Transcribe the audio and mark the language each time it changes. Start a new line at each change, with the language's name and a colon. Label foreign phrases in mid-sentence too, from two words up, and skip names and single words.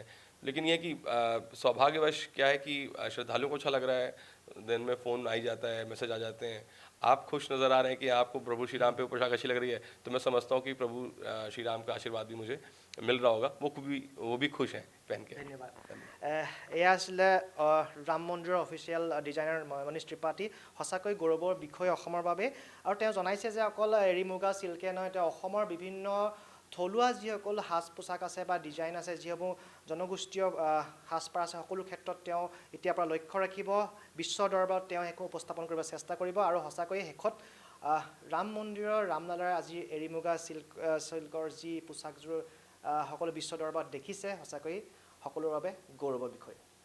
Hindi: लेकिन ये कि सौभाग्यवश क्या है कि श्रद्धालुओं को अच्छा लग रहा है, दिन में फ़ोन आ ही जाता है, मैसेज आ जाते हैं, आप खुश नज़र आ रहे हैं कि आपको प्रभु श्री राम पे वो पोशाक अच्छी लग रही है, तो मैं समझता हूँ कि प्रभु श्री राम का आशीर्वाद भी मुझे मिल रहा होगा, वो भी खुश हैं पहन के।
Assamese: ধন্যবাদ এয়া আছিলে ৰাম মন্দিৰৰ
English: official designer
Assamese: মনীষ ত্ৰিপাঠী সঁচাকৈ গৌৰৱৰ বিষয় অসমৰ বাবে আৰু তেওঁ জনাইছে যে অকল এৰী মুগা চিল্কে নহয় তেওঁ অসমৰ বিভিন্ন থলুৱা যিসকল সাজ পোছাক আছে বা ডিজাইন আছে যিসমূহ জনগোষ্ঠীয় সাজপাৰ আছে সকলো ক্ষেত্ৰত তেওঁ এতিয়াৰ পৰা লক্ষ্য ৰাখিব বিশ্ব দৰবাৰত তেওঁ একো উপস্থাপন কৰিব চেষ্টা কৰিব আৰু সঁচাকৈ শেষত ৰাম মন্দিৰৰ ৰামলালাৰ আজি এৰী মুগা চিল্কৰ যি পোছাকযোৰ সকলো বিশ্ব দৰবাৰত দেখিছে সঁচাকৈ সকলোৰে বাবে গৌৰৱৰ বিষয়।